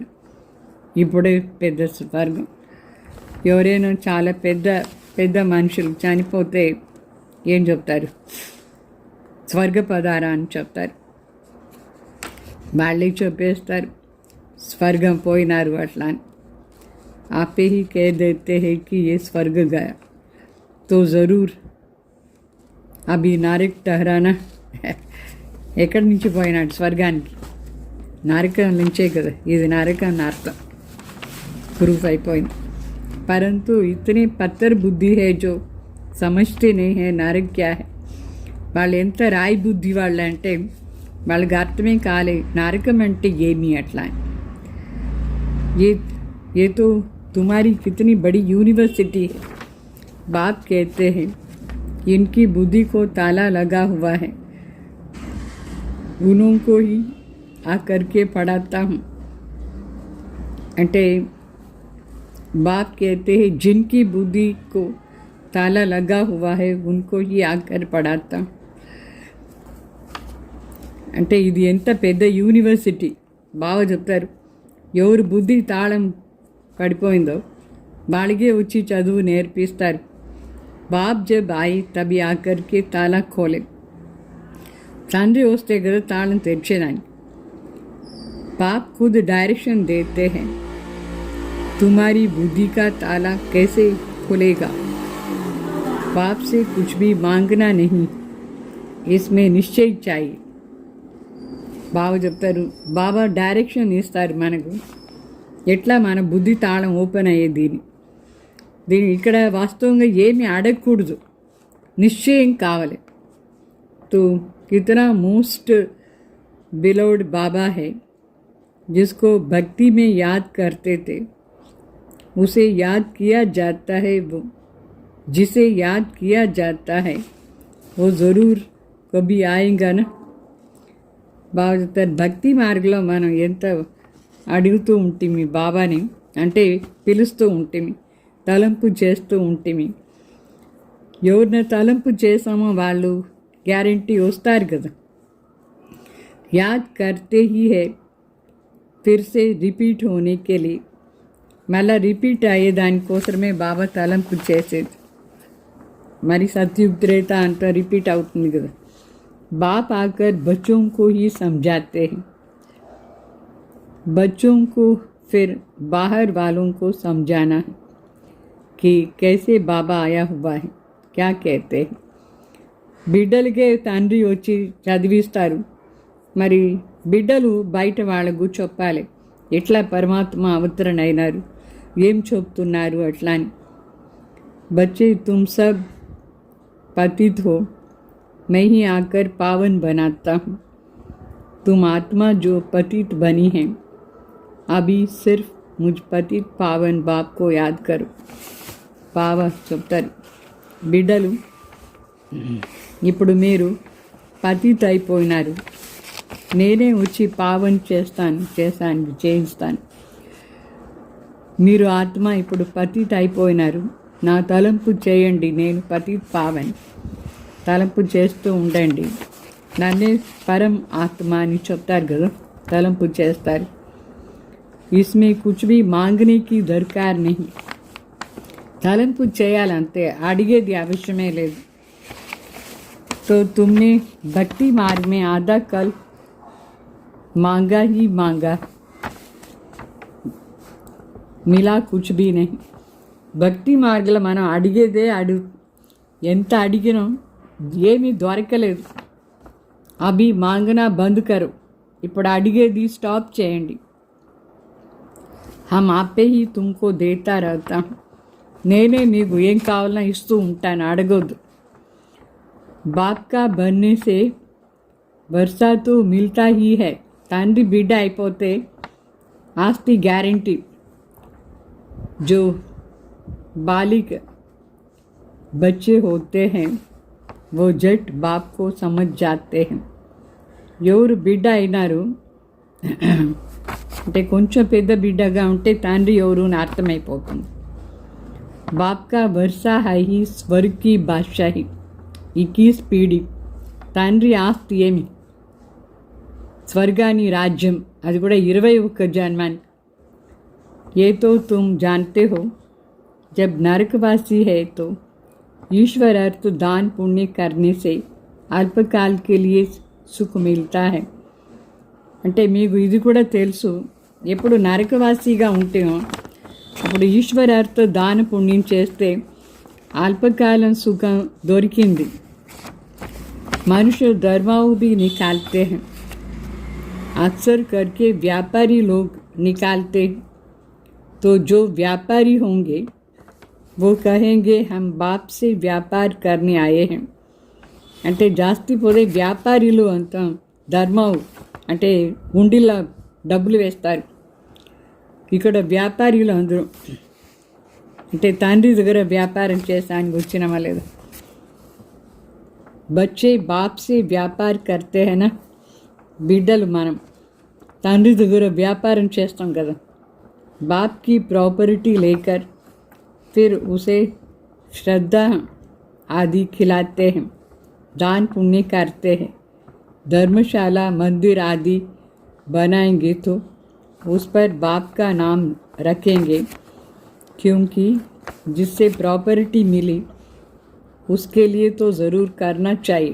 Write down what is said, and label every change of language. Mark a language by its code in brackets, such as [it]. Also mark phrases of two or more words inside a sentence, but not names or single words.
[te] ఇప్పుడే పెద్ద స్వర్గం. ఎవరైనా చాలా పెద్ద పెద్ద మనుషులు చనిపోతే ఏం చెప్తారు? స్వర్గ పదార అని చెప్తారు. వాళ్ళే చెప్పేస్తారు స్వర్గం పోయినారు అట్లా అని. [hi] आपे ही कह देते हैं कि ये स्वर्ग गया तो ज़रूर अभी नारक ठहराना. [te] ఎక్కడి నుంచి పోయినాడు స్వర్గానికి? నరకం నుంచే కదా, ఇది నరకం అని అర్థం. ప్రూఫ్ అయిపోయింది. [hi] परंतु इतनी पत्थर बुद्धि है जो समझते नहीं है नरक क्या है. [te] వాళ్ళు ఎంత రాయి బుద్ధి వాళ్ళు అంటే వాళ్ళకి అర్థమే కాలే నరకం అంటే ఏమి అట్లా. [hi] ये तो तुम्हारी कितनी बड़ी यूनिवर्सिटी है. बाप कहते हैं इनकी बुद्धि को ताला लगा हुआ है, उन्हों को ही आकर के पढ़ाता हूँ. అంటే बाप कहते हैं जिनकी बुद्धि को ताला लगा हुआ है उनको ही आकर पढ़ाता हूँ. [te] అంటే ఇది ఎంత పెద్ద యూనివర్సిటీ. బాగా చెప్తారు, ఎవరు బుద్ధి తాళం పడిపోయిందో వాళ్ళకే వచ్చి చదువు నేర్పిస్తారు. [hi] बाप जब आए तभी आकरके ताला खोले. [te] తండ్రి వస్తే కదా తాళం తెరిచేదాన్ని. [hi] बाप खुद डायरेक्शन देते हैं, तुम्हारी बुद्धि का ताला कैसे खुलेगा. बाप से कुछ भी मांगना नहीं, इसमें निश्चय चाहिए. [te] బాబా చెప్తారు, బాబా డైరెక్షన్ ఇస్తారు మనకు ఎట్లా మన బుద్ధి తాళం ఓపెన్ అయ్యేది. దీని ఇక్కడ వాస్తవంగా ఏమి అడగకూడదు, నిశ్చయం కావాలి. [hi] तो कितना [en] most beloved [hi] बाबा है जिसको भक्ति में याद करते थे, उसे याद किया जाता है. वो जिसे याद किया जाता है वो ज़रूर कभी आएगा ना. [te] బాగా చెప్తారు, భక్తి మార్గంలో మనం ఎంత అడుగుతూ ఉంటిమి బాబాని, అంటే పిలుస్తూ ఉంటిమి, తలంపు చేస్తూ ఉంటిమి. ఎవరిని తలంపు చేసామో వాళ్ళు గ్యారంటీ వస్తారు కదా. [hi] याद करते ही है फिर से रिपीट होने के लिए. [te] మళ్ళీ రిపీట్ అయ్యే దానికోసమే బాబా తలంపు చేసేది. మరి సత్యుగ్రేత అంతా రిపీట్ అవుతుంది కదా. [hi] बाप आकर बच्चों को ही समझाते हैं, बच्चों को फिर बाहर वालों को समझाना है कि कैसे बाबा आया हुआ है, क्या कहते हैं. [te] బిడ్డలకే తండ్రి వచ్చి చదివిస్తారు, మరి బిడ్డలు బయట వాళ్ళకు చెప్పాలి ఎట్లా పరమాత్మ అవతరణ అయినారు, ఏం చెప్తున్నారు అట్లా అని. [hi] బచ్చే तुम सब पतित हो, मैं ही आकर पावन बनाता हूँ. तुम आत्मा जो पतित बनी है, अभी सिर्फ मुझ पतित पावन बाप को याद करो. [te] పావ చెప్తారు, బిడ్డలు ఇప్పుడు మీరు పతిత్ అయిపోయినారు, నేనే వచ్చి పావన్ చేయిస్తాను. మీరు ఆత్మ ఇప్పుడు పతిత్ అయిపోయినారు, నా తలంపు చేయండి, నేను [hi] पतित पावन. [te] తలంపు చేస్తూ ఉండండి, నన్నే పరం ఆత్మ అని చెప్తారు కదా, తలంపు చేస్తారు. [hi] इसमें कुछ भी मांगने की दरकार नहीं. [te] తలంపు చేయాలంతే, అడిగేది అవసరమే లేదు. [hi] तो तुमने भक्ति मार्ग में आधा कल मांगा ही मांगा, मिला कुछ भी नहीं. [te] భక్తి మార్గంలో మనం అడిగేదే ఎంత అడిగినా ఏమీ దొరకలేదు. [hi] अभी मांगना बंद करो, [te] ఇప్పుడు అడిగేది స్టాప్ చేయండి. [hi] हम आपे ही तुमको देता रहता हूँ. [te] నేనే మీకు ఏం కావాలన్నా ఇస్తూ ఉంటాను, అడగొద్దు. [hi] बाप का बनने से वर्सा तो मिलता ही है. [te] తండ్రి బిడ్డ అయిపోతే ఆస్తి గ్యారంటీ. [hi] जो बालिक बच्चे होते हैं वो जट बाप को समझ जाते हैं. [te] ఎవరు బిడ్డ అయినారు అంటే కొంచెం పెద్ద బిడ్డగా ఉంటే తండ్రి ఎవరు అని అర్థమైపోతుంది. [hi] बाप का वर्षा है ही स्वर्ग की बादशाही 21 पीढ़ी. [te] తండ్రి ఆస్తి ఏమి? స్వర్గాని రాజ్యం, అది కూడా 21 జన్మానికి. [hi] ये तो तुम जानते हो जब नरकवासी है तो ईश्वर अर्थ दान पुण्य करने से अल्पकाल के लिए सुख मिलता है. [te] అంటే మీకు ఇది కూడా తెలుసు, ఎప్పుడు నరకవాసిగా ఉంటేమో అప్పుడు ఈశ్వరార్థ దాన పుణ్యం చేస్తే అల్పకాలం సుఖం దొరికింది. [hi] మనుష్య धर्माओं भी निकालते हैं. अक्सर करके व्यापारी लोग निकालते हैं. तो जो व्यापारी होंगे वो कहेंगे हम बाप से व्यापार करने आए हैं. [te] అంటే జాస్తి పోతే వ్యాపారులు అంతా ధర్మం అంటే ఉండిలా డబ్బులు వేస్తారు. ఇక్కడ వ్యాపారులు అందరూ అంటే తండ్రి దగ్గర వ్యాపారం చేస్తానికి వచ్చినామా లేదు. [hi] बच्चे बाप से व्यापार करते हैं ना. [te] బిడ్డలు మనం తండ్రి దగ్గర వ్యాపారం చేస్తాం కదా. [hi] बाप की प्रॉपर्टी लेकर फिर उसे श्रद्धा आदि खिलाते हैं, दान पुण्य करते हैं, धर्मशाला मंदिर आदि बनाएंगे तो उस पर बाप का नाम रखेंगे, क्योंकि जिससे प्रॉपर्टी मिली उसके लिए तो ज़रूर करना चाहिए.